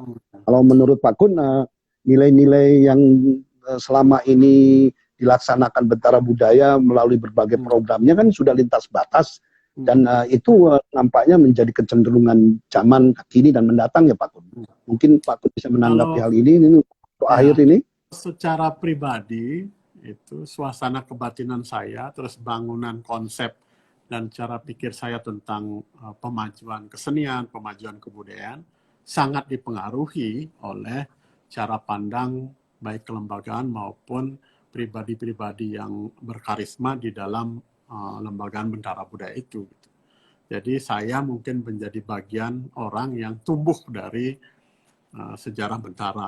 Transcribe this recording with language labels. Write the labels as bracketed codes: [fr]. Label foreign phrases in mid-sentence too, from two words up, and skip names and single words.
[id] Kalau menurut Pak Kun, nilai-nilai yang selama ini dilaksanakan Bentara Budaya melalui berbagai programnya kan sudah lintas batas, dan itu nampaknya menjadi kecenderungan zaman kini dan mendatang ya Pak Kun. Mungkin Pak Kun bisa menanggapi hal ini untuk akhir ini. Secara pribadi, itu suasana kebatinan saya, terus bangunan konsep dan cara pikir saya tentang pemajuan kesenian, pemajuan kebudayaan, sangat dipengaruhi oleh cara pandang baik kelembagaan maupun pribadi-pribadi yang berkarisma di dalam lembagaan Bentara Budaya itu. Jadi saya mungkin menjadi bagian orang yang tumbuh dari sejarah Bentara.